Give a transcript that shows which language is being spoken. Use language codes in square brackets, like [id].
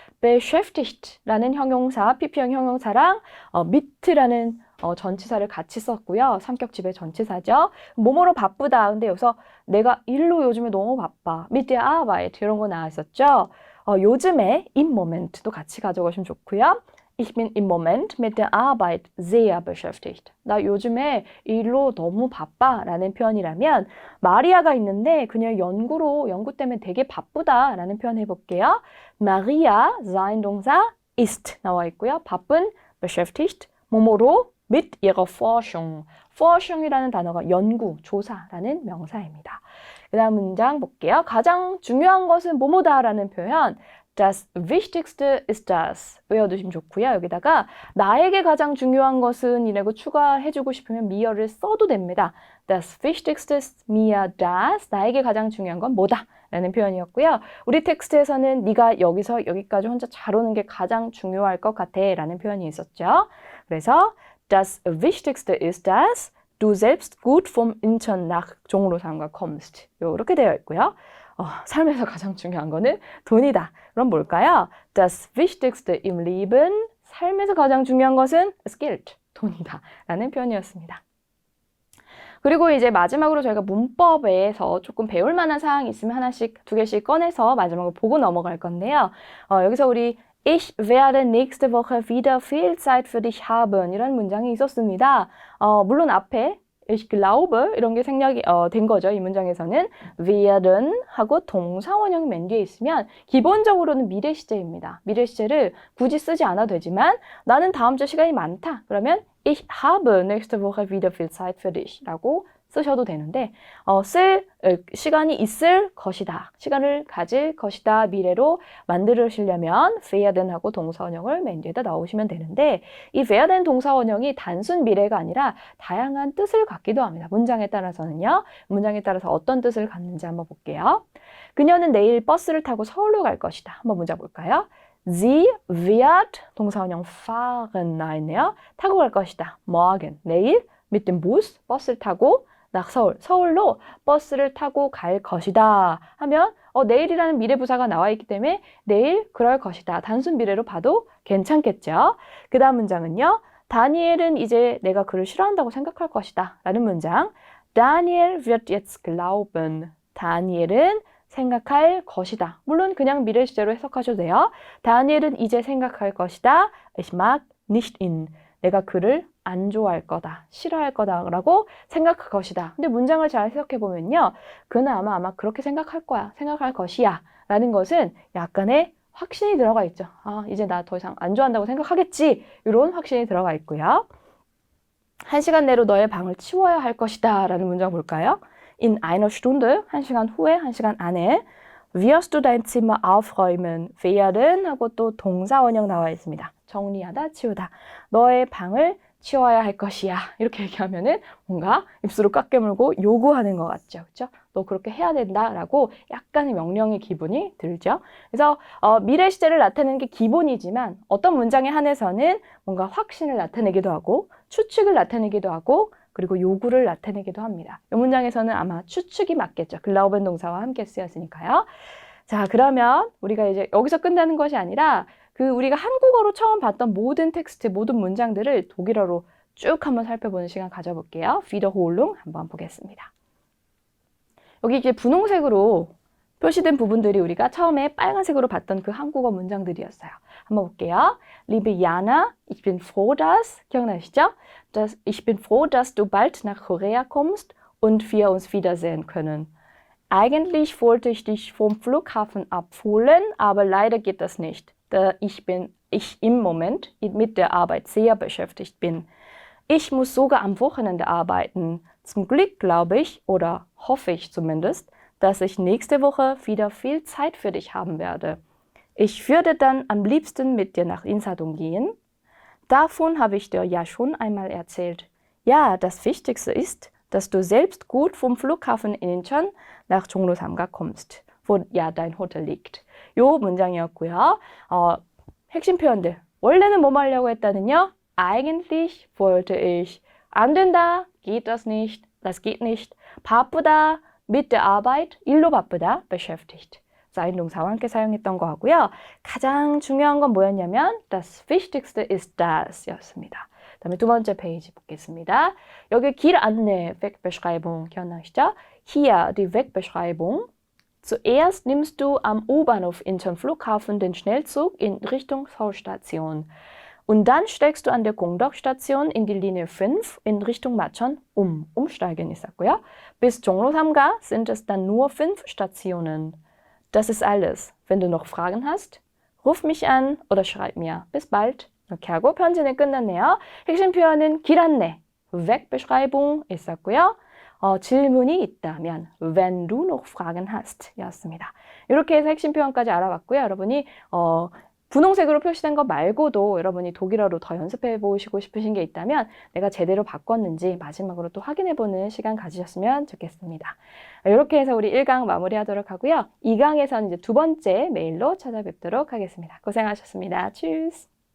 [ko] beschäftigt라는 형용사, PP형 형용사랑 mit라는 전치사를 같이 썼고요. 성격 지배 전치사죠. 뭐뭐로 바쁘다. 근데 여기서 내가 일로 요즘에 너무 바빠. [de] mit der Arbeit [ko] 이런 거 나왔었죠. 요즘에 [de] im Moment [ko] 도 같이 가져가시면 좋고요. [de] Ich bin im Moment mit der Arbeit sehr beschäftigt. [ko] 나 요즘에 일로 너무 바빠 라는 표현이라면 마리아가 있는데 그녀 연구 때문에 되게 바쁘다 라는 표현 해볼게요. Maria, sein 동사 ist 나와 있고요. 바쁜 [de] beschäftigt, [ko] 뭐뭐로 [de] mit ihrer Forschung. [ko] Forschung이라는 단어가 연구, 조사라는 명사입니다. 그 다음 문장 볼게요. 가장 중요한 것은 뭐뭐다 라는 표현 [de] Das Wichtigste ist das. [ko] 외워두시면 좋고요. 여기다가 나에게 가장 중요한 것은 이라고 추가해주고 싶으면 mir를 써도 됩니다. [de] Das Wichtigste ist mir das. [ko] 나에게 가장 중요한 건 뭐다? 라는 표현이었고요. 우리 텍스트에서는 네가 여기서 여기까지 혼자 잘 오는 게 가장 중요할 것 같아 라는 표현이 있었죠. 그래서 [de] Das Wichtigste ist das. Du selbst gut vom Internat 종로삼가 kommst. [ko] 이렇게 되어 있고요. 삶에서 가장 중요한 거는 돈이다. 그럼 뭘까요? [de] Das Wichtigste im Leben. [ko] 삶에서 가장 중요한 것은 [de] ist Geld. [ko] 돈이다. 라는 표현이었습니다. 그리고 이제 마지막으로 저희가 문법에서 조금 배울 만한 사항이 있으면 하나씩, 두 개씩 꺼내서 마지막으로 보고 넘어갈 건데요. 여기서 우리 [de] Ich werde nächste Woche wieder viel Zeit für dich haben. [ko] 이런 문장이 있었습니다. 물론 앞에 [de] Ich glaube [ko] 이런 게 생략이 된 거죠. 이 문장에서는 werden 하고 동사 원형이 맨 뒤에 있으면 기본적으로는 미래 시제입니다. 미래 시제를 굳이 쓰지 않아도 되지만 나는 다음 주 시간이 많다. 그러면 [de] Ich habe nächste Woche wieder viel Zeit für dich [ko] 라고 쓰셔도 되는데 시간이 있을 것이다. 시간을 가질 것이다. 미래로 만들으시려면 werden 하고 동사원형을 맨 뒤에다 넣으시면 되는데 이 werden 동사원형이 단순 미래가 아니라 다양한 뜻을 갖기도 합니다. 문장에 따라서는요. 문장에 따라서 어떤 뜻을 갖는지 한번 볼게요. 그녀는 내일 버스를 타고 서울로 갈 것이다. 한번 문장 볼까요? [de] Sie wird [ko] 동사원형 [de] fahren [ko] 나있네요. 타고 갈 것이다. morgen 내일 [de] mit dem Bus [ko] 버스를 타고 서울로 버스를 타고 갈 것이다 하면 내일이라는 미래부사가 나와 있기 때문에 내일 그럴 것이다. 단순 미래로 봐도 괜찮겠죠. 그 다음 문장은요. 다니엘은 이제 내가 그를 싫어한다고 생각할 것이다 라는 문장. [de] Daniel wird jetzt glauben. [ko] 다니엘은 생각할 것이다. 물론 그냥 미래 시제로 해석하셔도 돼요. 다니엘은 이제 생각할 것이다. [de] Ich mag nicht ihn. [ko] 내가 그를 안 좋아할 거다, 싫어할 거다라고 생각할 것이다. 근데 문장을 잘 해석해보면요. 그는 아마 그렇게 생각할 거야, 생각할 것이야 라는 것은 약간의 확신이 들어가 있죠. 이제 나 더 이상 안 좋아한다고 생각하겠지. 이런 확신이 들어가 있고요. 1시간 내로 너의 방을 치워야 할 것이다 라는 문장 볼까요? [de] In einer Stunde, [ko] 1시간 후에, 1시간 안에 [de] wirst du dein Zimmer aufräumen. [ko] werden 하고 또 동사 원형 나와 있습니다. 정리하다, 치우다. 너의 방을 치워야 할 것이야. 이렇게 얘기하면은 뭔가 입술을 꽉 깨물고 요구하는 것 같죠. 그렇죠? 너 그렇게 해야 된다라고 약간의 명령의 기분이 들죠. 그래서 미래 시제를 나타내는 게 기본이지만 어떤 문장에 한해서는 뭔가 확신을 나타내기도 하고 추측을 나타내기도 하고 그리고 요구를 나타내기도 합니다. 이 문장에서는 아마 추측이 맞겠죠. 글라우벤 동사와 함께 쓰였으니까요. 자, 그러면 우리가 이제 여기서 끝나는 것이 아니라 우리가 한국어로 처음 봤던 모든 텍스트, 모든 문장들을 독일어로 쭉 한번 살펴보는 시간 가져볼게요. Wiederholung 한번 보겠습니다. 여기 이제 분홍색으로 표시된 부분들이 우리가 처음에 빨간색으로 봤던 그 한국어 문장들이었어요. 한번 볼게요. [de] Liebe Jana, ich bin froh, dass, 기억나시죠? Ich bin froh, dass du bald nach Korea kommst und wir uns wiedersehen können. Eigentlich wollte ich dich vom Flughafen abholen, aber leider geht das nicht. Da ich im Moment mit der Arbeit sehr beschäftigt bin. Ich muss sogar am Wochenende arbeiten. Zum Glück glaube ich, oder hoffe ich zumindest, dass ich nächste Woche wieder viel Zeit für dich haben werde. Ich würde dann am liebsten mit dir nach Insadong gehen. Davon habe ich dir ja schon einmal erzählt. Ja, das Wichtigste ist, dass du selbst gut vom Flughafen in Incheon nach 종로삼가 kommst, wo ja dein Hotel liegt. [ko] 요 문장이었고요. 핵심 표현들. 원래는 뭐 하려고 했다는요? [de] Eigentlich wollte ich. [ko] 안 된다. [de] Geht das nicht. Das geht nicht. [ko] 바쁘다. [de] Mit der Arbeit. [ko] 일로 바쁘다. [de] Beschäftigt. [ko] 자인동사와 함께 사용했던 거 하고요. 가장 중요한 건 뭐였냐면 [de] das Wichtigste ist das [ko] 였습니다. 그다음에 두 번째 페이지 보겠습니다. 여기 길 안내 Wegbeschreibung 기억나시죠? [de] Hier die Wegbeschreibung. Zuerst nimmst du am U-Bahnhof Incheon Flughafen den Schnellzug in Richtung Seoul-Station. Und dann steigst du an der Gongdeok-Station in die Linie 5 in Richtung Macheon um. [ko] Umsteigen 있었고요. [de] Bis 종로 3가 sind es dann nur 5 Stationen. Das ist alles. Wenn du noch Fragen hast, ruf mich an oder schreib mir. Bis bald. [ko] 이렇게 하고 편지는 끝났네요. 핵심 표현은 길 안내, Wegbeschreibung 있었고요. 질문이 있다면 [de] wenn du noch Fragen hast [ko] 였습니다. 이렇게 해서 핵심 표현까지 알아봤고요. 여러분이 분홍색으로 표시된 거 말고도 여러분이 독일어로 더 연습해 보시고 싶으신 게 있다면 내가 제대로 바꿨는지 마지막으로 또 확인해 보는 시간 가지셨으면 좋겠습니다. 이렇게 해서 우리 1강 마무리하도록 하고요. 2강에서는 이제 두 번째 메일로 찾아뵙도록 하겠습니다. 고생하셨습니다. Tschüss.